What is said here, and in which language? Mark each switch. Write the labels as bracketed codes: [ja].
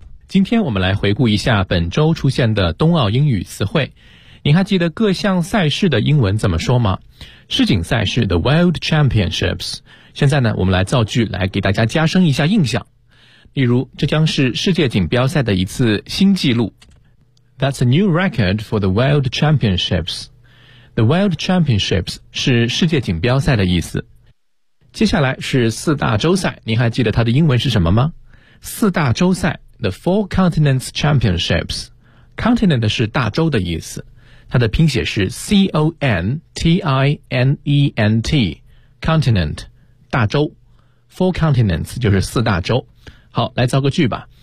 [zh] 今天我们来回顾一下本周出现的冬奥英语词汇。您还记得各项赛事的英文怎么说吗？世锦赛事 [en] The World Championships。 [zh] 现在呢，我们来造句来给大家加深一下印象。例如，这将是世界锦标赛的一次新纪录。 [en] That's a new record for the World Championships. The World Championships [zh] 是世界锦标赛的意思。接下来是四大洲赛，您还记得它的英文是什么吗？四大洲赛 [en] The Four Continents Championships。 [zh] Continent 是大洲的意思，它的拼写是 C-O-N-T-I-N-E-N-T Continent 大洲， [en] Four Continents [zh] 就是四大洲。好，来造个句吧。